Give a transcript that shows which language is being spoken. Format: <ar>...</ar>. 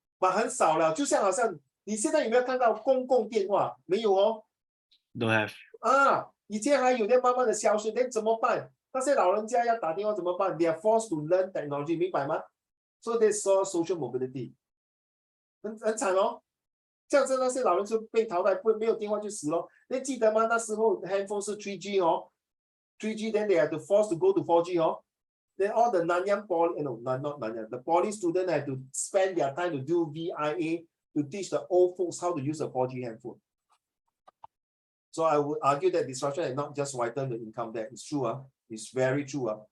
<zh>， but 很少了。就像好像你现在有没有看到公共电话？没有哦。</zh> <en>Don't have.</en> <zh>以前还有的慢慢的消失，那怎么办？那些老人家要打电话怎么办 ？ They are forced to learn technology，明白吗？</zh> <en>So they saw social mobility，很惨哦。</en> <zh>这样子那些老人就被淘汰，没有电话就死了。你记得吗？那时候 handphone 是 3G 哦 ， 3G then they have to force to go to 4G 哦。</zh> <en>Then all the Nanyang Poly, no, not Nanyang, the Poly students have to spend their time to do VIA to teach the old folks how to use a 4G handphone. So I would argue that disruption has not just widened the income gap. It's true, it's very true.</en>